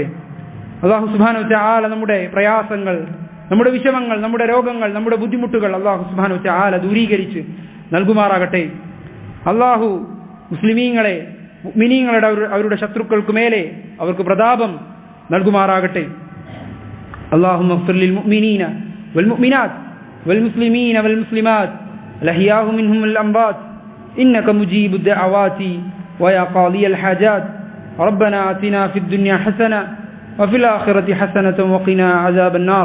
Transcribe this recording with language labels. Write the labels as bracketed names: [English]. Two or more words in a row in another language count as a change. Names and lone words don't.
[Arabic] الله سبحانه و تعالى [Malayalam] നമ്മുടെ പ്രയാസങ്ങൾ, നമ്മുടെ വിഷമങ്ങൾ, നമ്മുടെ രോഗങ്ങൾ, നമ്മുടെ ബുദ്ധിമുട്ടുകൾ [Arabic] الله سبحانه و تعالى [Malayalam] ദൂരീകരിച്ച് നൽകുമാറാകട്ടെ. അല്ലാഹു മുസ്ലിമീങ്ങളെ, മുഅ്മിനീങ്ങളുടെ അവരുടെ ശത്രുക്കൾക്ക് മേലെ അവർക്ക് പ്രതാപം നൽകുമാറാകട്ടെ. [Arabic] اللهم اغفر للمؤمنين والمؤمنات والمسلمين والمسلمات الأحياء منهم والأموات إنك مجيب الدعوات ويا قاضي الحاجات. ربنا آتنا في الدنيا حسنة وفي الآخرة حسنة وقنا عذاب النار.